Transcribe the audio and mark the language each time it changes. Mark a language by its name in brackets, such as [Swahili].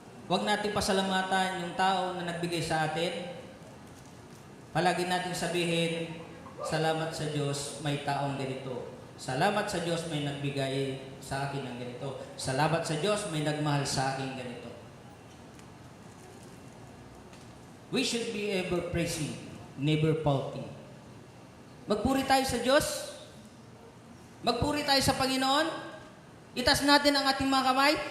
[Filipino] Huwag natin pasalamatan yung tao na nagbigay sa atin. Palagi natin sabihin, salamat sa Diyos, may taong ganito. Salamat sa Diyos, may nagbigay sa akin ng ganito. Salamat sa Diyos, may nagmahal sa akin ganito. [English] We should be ever praising, never faulting. [Filipino] Magpuri tayo sa Diyos. Magpuri tayo sa Panginoon. Itas natin ang ating mga kamay.